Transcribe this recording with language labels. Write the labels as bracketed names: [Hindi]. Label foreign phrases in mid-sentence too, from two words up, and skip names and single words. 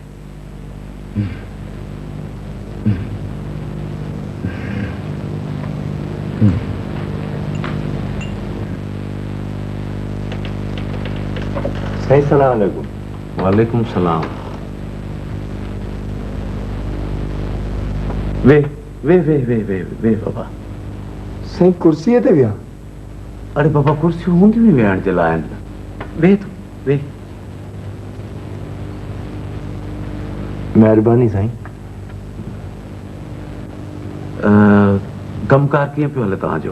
[Sindhi] साईं [Arabic] سلام عليكم. وعليكم سلام. [Sindhi] वे वे वे वे वे वे बाबा। साईं कुर्सीअ ते विया? अरे बाबा कुर्सियूं हूंदियूं ई वेहण जे लाइ आहिनि। वे तूं वे। महिरबानी साईं। कमकार कीअं पियो हले तव्हांजो?